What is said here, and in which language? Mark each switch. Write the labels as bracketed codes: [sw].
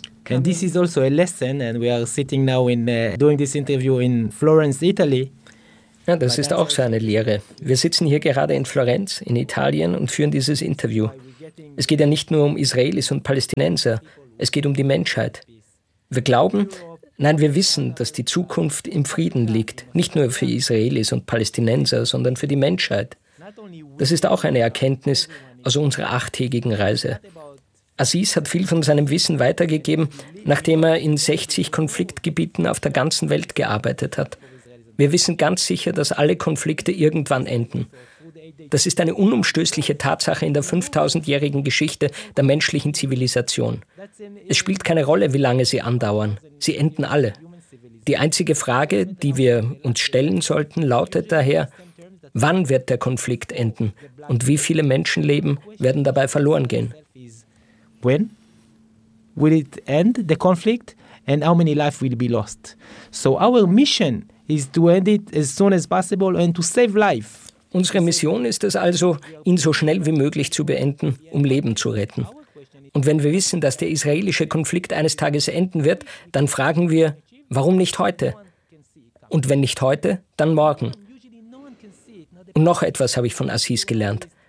[en] And this is also a lesson, and we are sitting now in doing this interview in Florence, Italy. [de] Ja, das ist auch so eine Lehre. Wir sitzen hier gerade in Florenz, in Italien, und führen dieses Interview. Es geht ja nicht nur um Israelis und Palästinenser, es geht um die Menschheit. Wir glauben, nein, wir wissen, dass die Zukunft im Frieden liegt, nicht nur für Israelis und Palästinenser, sondern für die Menschheit. Das ist auch eine Erkenntnis aus unserer 8-tägigen Reise. Aziz hat viel von seinem Wissen weitergegeben, nachdem er in 60 Konfliktgebieten auf der ganzen Welt gearbeitet hat. Wir wissen ganz sicher, dass alle Konflikte irgendwann enden. Das ist eine unumstößliche Tatsache in der 5000-jährigen Geschichte der menschlichen Zivilisation. Es spielt keine Rolle, wie lange sie andauern. Sie enden alle. Die einzige Frage, die wir uns stellen sollten, lautet daher: Wann wird der Konflikt enden und wie viele Menschenleben werden dabei verloren gehen? [en] When will it end, the conflict, and how many lives will be lost? So our mission is to end it as soon as possible and to save life. [de] Unsere Mission ist es also, ihn so schnell wie möglich zu beenden, um Leben zu retten. Und wenn wir wissen, dass der israelische Konflikt eines Tages enden wird, dann fragen wir, warum nicht heute? Und wenn nicht heute, dann morgen. Und noch etwas habe ich von Aziz gelernt.